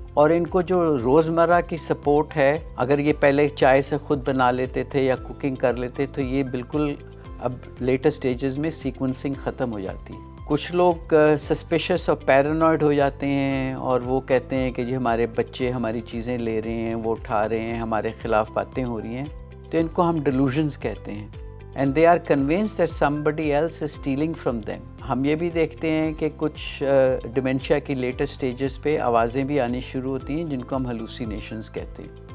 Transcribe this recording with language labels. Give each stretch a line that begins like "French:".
Urdu: اور ان کو جو روزمرہ کی سپورٹ ہے، اگر یہ پہلے چائے سے خود بنا لیتے تھے یا کوکنگ کر لیتے تو یہ بالکل اب لیٹر سٹیجز میں سیکوینسنگ ختم ہو جاتی ہے. کچھ لوگ سسپیشس اور پیرانوائڈ ہو جاتے ہیں اور وہ کہتے ہیں کہ جی ہمارے بچے ہماری چیزیں لے رہے ہیں، وہ اٹھا رہے ہیں، ہمارے خلاف باتیں ہو رہی ہیں، تو ان کو ہم ڈیلوژنز کہتے ہیں.
English: and they are convinced that somebody else is stealing from them.
Urdu: ہم یہ بھی دیکھتے ہیں کہ کچھ ڈیمینشیا کی لیٹر سٹیجز پہ آوازیں بھی آنی شروع ہوتی ہیں جن کو ہم ہلوسینیشنز کہتے ہیں.